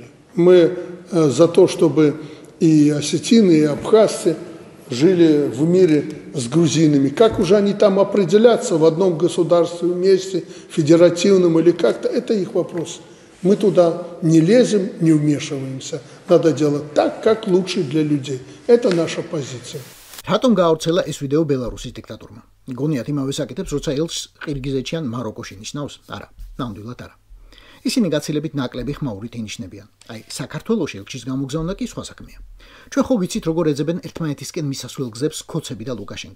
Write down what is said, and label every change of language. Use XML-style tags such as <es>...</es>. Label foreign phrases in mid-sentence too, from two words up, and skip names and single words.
<ru>Мы за то, чтобы и осетины, и абхазцы жили в мире с грузинами. Как уже они там определятся в одном государстве вместе, федеративном или как-то, это их вопрос. Мы туда не лезем, не вмешиваемся. Надо делать так, как лучше для людей. Это наша позиция.</ru> <ka>რატომ გაავრცელა ეს ვიდეო ბელარუსის დიქტატორმა? გონიათ იმავე საკეთებს, როცა ელჩს ყირგიზეთში ან მაროკოში ნიშნავს? არა, ნამდვილად არა. ისინი გაცილებით ნაკლები ხმაურით ინიშნებიან. აი, საქართველოში ელჩის გამოგზავნა კი სხვა საქმეა. ჩვენ ხო ვიცით, როგორ ეძებენ ერთმანეთისკენ მისასვლელ გზებს ქოცები და ლუკაშენკა.</ka>